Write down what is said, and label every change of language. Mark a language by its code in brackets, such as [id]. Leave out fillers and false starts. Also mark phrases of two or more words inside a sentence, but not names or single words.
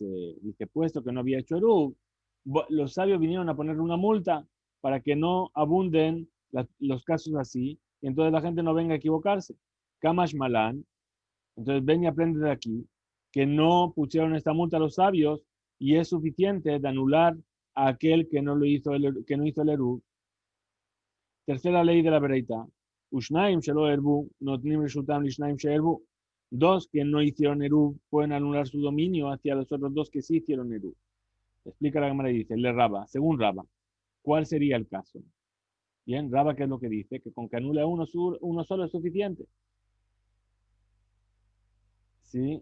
[es] Dice, puesto que no había hecho Eruv, los sabios vinieron a ponerle una multa para que no abunden los casos así, y entonces la gente no venga a equivocarse. [he] קא משמע לן, [es] entonces ven y aprende de aquí, que no pusieron esta multa a los sabios y es suficiente de anular a aquel que no hizo el Eruv. Tercera ley de la Bereita, [he] ושניים שלא עירבו נותנים רשותם לשניים שעירבו. [es] Dos que no hicieron Eruv pueden anular su dominio hacia los otros dos que sí hicieron Eruv. Explica la Gemara y dice, [he] לרבה, [es] según Raba, ¿cuál sería el caso? Bien, Raba, ¿qué es lo que dice? Que con que anule a uno solo es suficiente. ¿Sí?